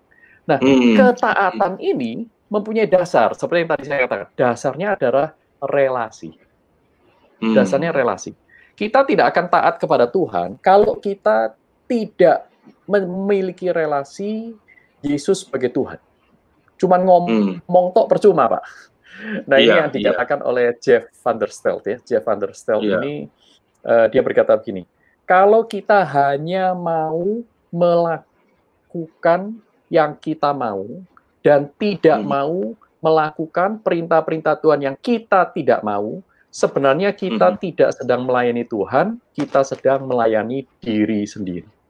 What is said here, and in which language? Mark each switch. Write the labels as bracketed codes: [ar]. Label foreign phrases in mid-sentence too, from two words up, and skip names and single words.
[id] Nah, ketaatan ini mempunyai dasar, seperti yang tadi saya katakan, dasarnya adalah relasi. Dasarnya relasi. Kita tidak akan taat kepada Tuhan kalau kita tidak memiliki relasi Yesus sebagai Tuhan. Cuman ngomong tok percuma, Pak. Nah, ini yang dikatakan oleh Jeff Van der Stelt ya. Jeff Van der Stelt ini dia berkata begini, kalau kita hanya mau melakukan yang kita mau dan tidak mau melakukan perintah-perintah Tuhan yang kita tidak mau, sebenarnya kita tidak sedang melayani Tuhan, kita sedang melayani diri sendiri.